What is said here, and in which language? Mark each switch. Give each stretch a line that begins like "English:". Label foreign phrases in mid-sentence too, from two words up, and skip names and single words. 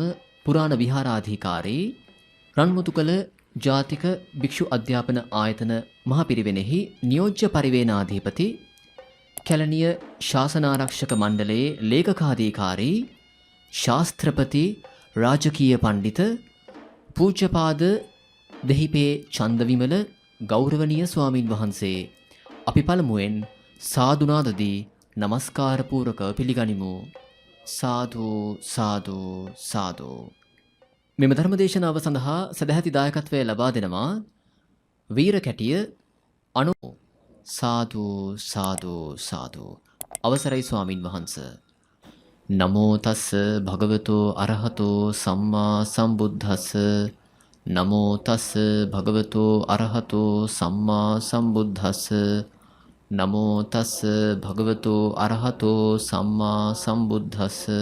Sinhala: පුරාණ විහාරාධිකාරී රන්මුතුකල ජාතික භික්ෂු අධ්‍යාපන ආයතන මහපිරිවෙනෙහි නියෝජ්‍ය පරිවේනාධිපති කැලණිය ශාසනාරක්ෂක මණ්ඩලයේ ලේකකාධිකාරී ශාස්ත්‍රපති රාජකීය පණ්ඩිත පූජ්‍යපාද දෙහිපේ චන්දවිමල ගෞරවනීය ස්වාමින් වහන්සේ අපි පළමුවෙන් සාදුනාදදී නමස්කාර පූරක පිළිගනිමු. සාදු සාදු සාදු. මෙම ධර්මදේශනාව සඳහා සදැහැති දායකත්වය ලබා දෙනවා වීර කැටිය අනු. සාදු සාදු සාදු. අවසරයි ස්වාමින් වහන්ස.
Pali: නමෝ තස්ස භගවතෝ අරහතෝ සම්මා සම්බුද්දස්ස. නමෝ තස්ස භගවතෝ අරහතෝ සම්මා සම්බුද්දස්ස. නමෝ තස්ස භගවතෝ අරහතෝ සම්මා සම්බුද්දස්ස.